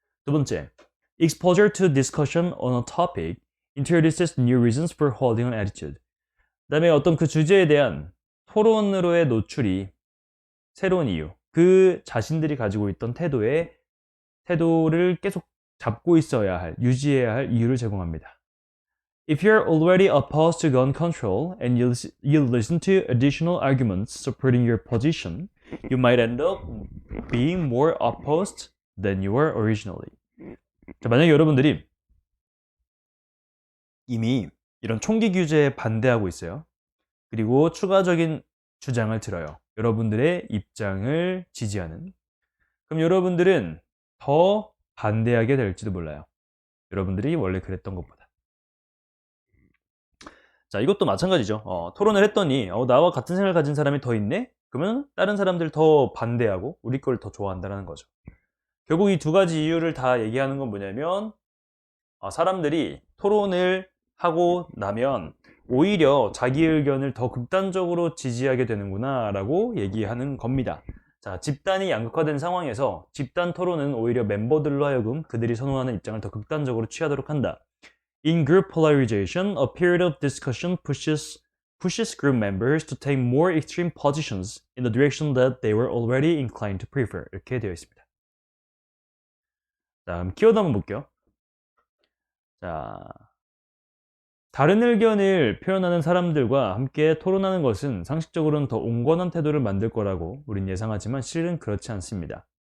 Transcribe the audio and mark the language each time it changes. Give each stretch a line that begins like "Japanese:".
Korean: 두 번째,
English: exposure to discussion on a topic introduces new reasons for holding an attitude.
Korean: 그 다음에 어떤 그 주제에 대한 토론으로의 노출이 새로운 이유, 그 자신들이 가지고 있던 태도를 계속 잡고 있어야 할, 유지해야 할 이유를 제공합니다.
English: If you're already opposed to gun control and you listen to additional arguments supporting your position, you might end up being more opposed than you were originally.
Korean: 자, 만약에 여러분들이 이미 이런 총기 규제에 반대하고 있어요. 그리고 추가적인 주장을 들어요. 여러분들의 입장을 지지하는. 그럼 여러분들은 더 반대하게 될지도 몰라요. 여러분들이 원래 그랬던 것보다. 자, 이것도 마찬가지죠. 토론을 했더니 나와 같은 생각을 가진 사람이 더 있네? 그러면 다른 사람들 더 반대하고 우리 걸 더 좋아한다는 거죠. 결국 이 두 가지 이유를 다 얘기하는 건 뭐냐면 사람들이 토론을 하고 나면 오히려 자기 의견을 더 극단적으로 지지하게 되는구나 라고 얘기하는 겁니다. 자, 집단이 양극화된 상황에서 집단 토론은 오히려 멤버들로 하여금 그들이 선호하는 입장을 더 극단적으로 취하도록 한다.
English: In group polarization, a period of discussion pushes group members to take more extreme positions in the direction that they were already inclined to prefer.
Korean: 이렇게 되어 있습니다. 다음 키워드 한번 볼게요. 자, 다른 의견을 표현하는 사람들과 함께 토론하는 것은 상식적으로는 더 온건한 태도를 만들 거라고 우린 예상하지만 실은 그렇지 않습니다.